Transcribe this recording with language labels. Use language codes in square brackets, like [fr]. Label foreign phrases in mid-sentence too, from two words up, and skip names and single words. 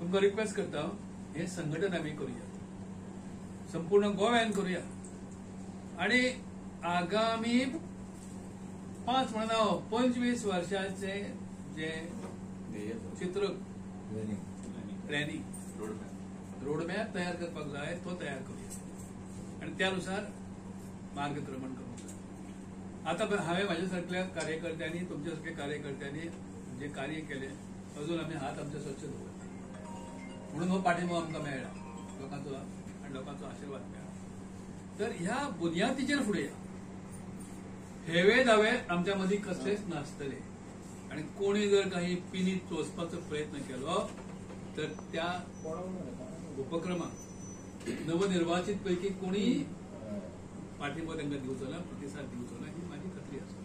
[kok] तुमकां रिक्वेस्ट करता हे संघटन आम्ही करूया, संपूर्ण गोव्यान करूया आणि आगामी 5 म्हणा 25 वर्षाचे जे चित्र [en] planning roadmap [kok] तयार करपाक जाय तो तयार करूया आणि त्यानुसार मार्गक्रमण करूंक जाय. आता हांवें म्हाज्यासारख्या कार्यकर्त्यांनी तुमच्यासारख्या कार्यकर्त्यांनी जे कार्य केले अजून आम्ही हात आमचे स्वच्छ दवरले म्हणून हो पाठिंबो आमकां मेळ्ळा लोकांचो आणि लोकांचो आशीर्वाद मेळ्ळा. तर ह्या बुनयादीचेर फुडें हेवे दावे आमच्या मदीं कसलेच नासतले आणि कोणी जर काही पिनीत चोचपाचो प्रयत्न केलो तर त्या उपक्रमाक नवनिर्वाचित पैकी कोणी पाठिंबो तांकां दिवचो ना, प्रतिसाद दिवचो ना ही माझी खात्री आसा.